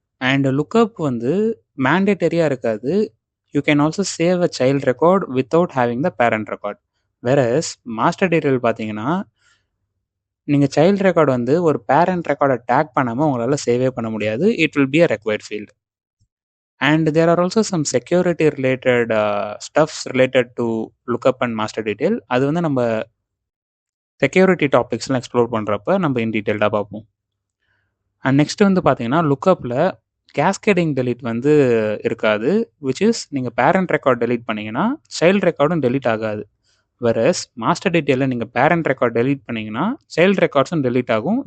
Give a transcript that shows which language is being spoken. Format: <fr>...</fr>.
<en>and lookup</en> <ta>வந்து மேண்டேட்டரியாக இருக்காது.</ta> <en>You can also save a child record without having the parent record.</en> <ta>Whereas master detail பார்த்தீங்கன்னா நீங்கள் child record வந்து ஒரு parent ரெக்கார்டை டேக் பண்ணாமல் உங்களால் சேவே பண்ண முடியாது.</ta> <en>It will be a required field. And there are also some security related stuffs related to lookup and master detail.</en> <ta>அது வந்து நம்ம செக்யூரிட்டி டாபிக்ஸ்லாம் எக்ஸ்ப்ளோர் பண்ணுறப்ப நம்ம இன் டீட்டெயில்டாக பார்ப்போம். அண்ட் நெக்ஸ்ட் வந்து பார்த்தீங்கன்னா லுக்கப்பில் கேஸ்கேடிங் டெலீட் வந்து இருக்காது. விச் இஸ் நீங்கள் பேரண்ட் ரெக்கார்ட் டெலீட் பண்ணிங்கன்னா சைல்டு ரெக்கார்டும் டெலீட் ஆகாது. வெரஸ் மாஸ்டர் டீட்டெயிலில் நீங்கள் பேரண்ட் ரெக்கார்ட் டெலீட் பண்ணிங்கன்னா சைல்டு ரெக்கார்ட்ஸும் டெலீட் ஆகும்.</ta>